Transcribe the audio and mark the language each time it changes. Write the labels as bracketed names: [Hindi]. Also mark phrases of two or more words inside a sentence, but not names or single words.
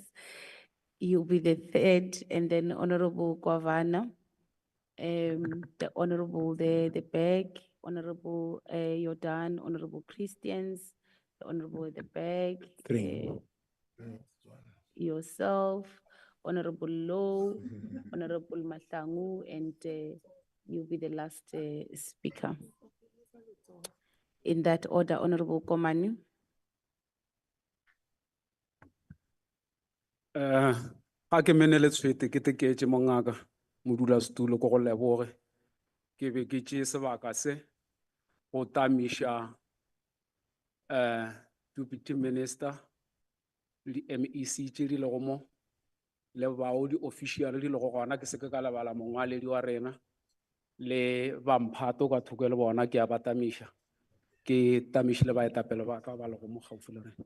[English] You'll be the third, and then Honorable Kwavana, the Honorable the Bag, Honorable Jordan, Honorable Christians, the Honorable at the Bag, yourself, Honorable Low, Honorable Matangu, and you'll be the last speaker. In that order, Honorable Komani. [Northern Sotho] Ga ke menele tshwete ke teketse mongaka modulasetulo ko go leboge ke be ke tšee sebaka se go tamiša [English] deputy minister [Northern Sotho] le MEC tše di lego mo le bao di official di lego gona ke se ke ka lebala mongwaledi wa rena le bamphato ka thoko le bona ke a ba tamiša ke tamišile baetapele ba ka ba lego mo gaufi le rena.